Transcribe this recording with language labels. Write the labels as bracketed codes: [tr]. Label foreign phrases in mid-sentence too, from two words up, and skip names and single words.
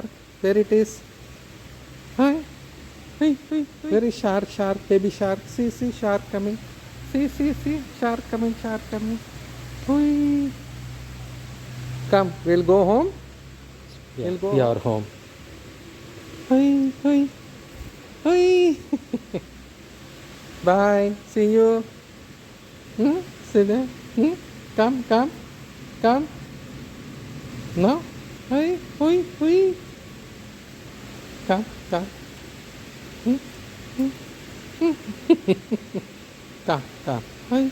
[en] Where it is? Hi. Hey, hey, hey. Where is shark? Shark, baby shark. See, see, shark coming. See, see, see, shark coming, shark coming. Hui. Come, we'll go home. Yeah, we'll go your home. Hui, hui, hui. Bye. See you. Hmm? Sit there. Hmm? Come, come, come. No? Hui, hui, hui. Come, come. Hmm? Hmm? Hmm? Come, come. Hui.